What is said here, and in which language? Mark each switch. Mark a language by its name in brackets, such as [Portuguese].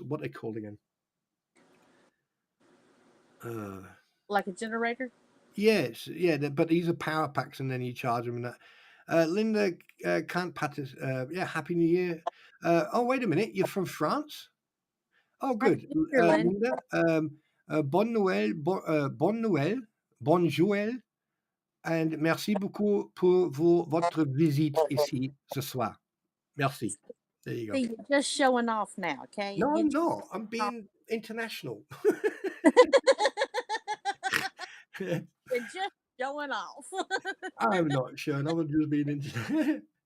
[English] What they called again? Like a generator. Yes, yeah, but these are power packs, and then you charge them and that. Linda can't practice. Yeah, Happy New Year. Oh, wait a minute, you're from France? Oh, good. Happy New Year, Lynn. [French] Linda, bonne Noël, bonne Noël, bonjour, and merci beaucoup pour votre visite ici ce soir. [English] Merci. There you go. See, you're just showing off now, okay? No, I'm not. I'm being international. You're just showing off. I'm not sure. I'm just being international.